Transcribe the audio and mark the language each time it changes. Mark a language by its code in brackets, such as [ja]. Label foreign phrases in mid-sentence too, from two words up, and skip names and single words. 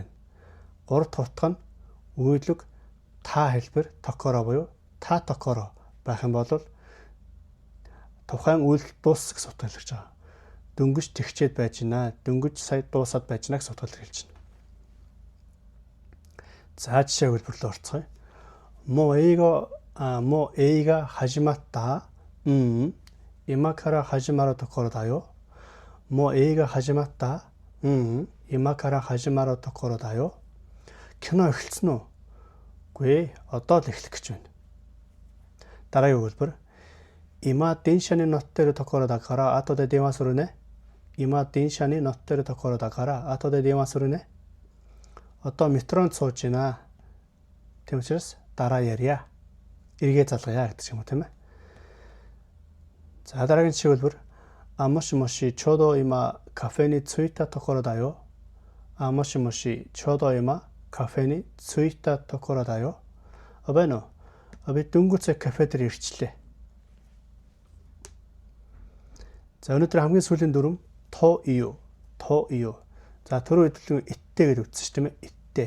[mn] Гурав дахь утга нь үйлэг та хэлбэр токоро буюу [ja] たところ [mn] байх юм бол тухайн үйлдэл дуусах гэсэн утгаар хэлж байгаа. Дөнгөж тэгчээд байж гинэ, дөнгөж сая дуусаад байж гинэ гэсэн утгаар хэлж байна. За жишээ хэлбэрлээ орцгоё. [ja] もう映画始まった. 今から始まるところだよ. もう映画始まった. 今から始まるところだよ. [mn] Кино эхэлсэн үү? Үгүй, одоо л эхлэх гэж байна. Дараагийн хэлбэр. [ja] 今電車に乗ってるところだから後で電話するね. 今電車に乗ってるところだから後で電話するね. [mn] Одоо метронд сууж байна. Тийм учраас дараа ярья. Эргээ залгая гэдэг юм уу тийм ээ. За дараагийн жишээ хэлбэр. [ja] もしもしちょうど今カフェに着いたところだよ. もしもしちょうど今カフェに着いたところだよ. Обэно. [mn] Би дөнгөцөө кафе дээр ирчлээ. За өнөөдөр хамгийн сүүлийн дүрм [ja] という. [mn] За түрүү хэдүүлэн иттэй гэж үздэн шүү дээ. Иттэй.